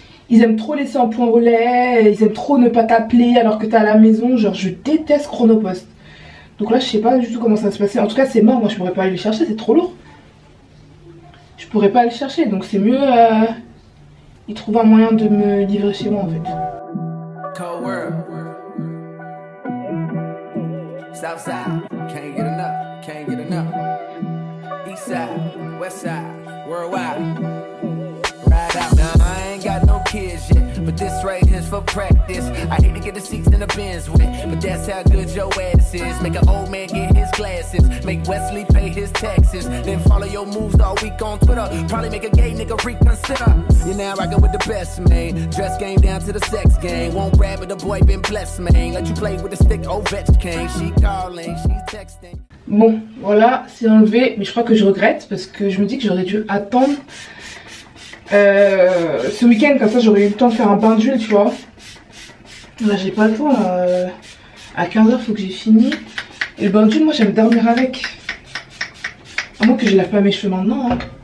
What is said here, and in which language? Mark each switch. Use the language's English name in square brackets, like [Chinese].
[French] Ils aiment trop laisser en point relais, ils aiment trop ne pas t'appeler alors que t'es à la maison. Genre je déteste Chronopost. Donc là je sais pas du tout comment ça va se passer. En tout cas c'est mort, moi je pourrais pas aller le chercher, c'est trop lourd. Je pourrais pas aller le chercher, donc c'est mieux ils trouvent un moyen de me livrer chez moi en fait. [English] Cold world. Southside, can't get enough, can't get enough. Eastside, westside, worldwide. Ride out. Now I ain't got no kids yet, but this right here's for practice. I hate to get the seats in the Benz with, but that's how good your ass is. Make an old man get his glasses, make Wesley pay his taxes, then follow your moves all week on Twitter. Probably make a gay nigga reconsider. You're now rockin' with the best, man. Dress game down to the sex game. Won't grab it, the boy been blessed, man. Let you play with the stick, Ovechkin. She calling, she's texting. [French] Bon, voilà, c'est enlevé, mais je crois que je regrette parce que je me dis que j'aurais dû attendre ce week-end, comme ça j'aurais eu le temps de faire un bain d'huile, tu vois. Là j'ai pas le temps, à 15h faut que j'ai fini. Et le bain d'huile, moi j'aime dormir avec. À moins que je lave pas mes cheveux maintenant. Hein.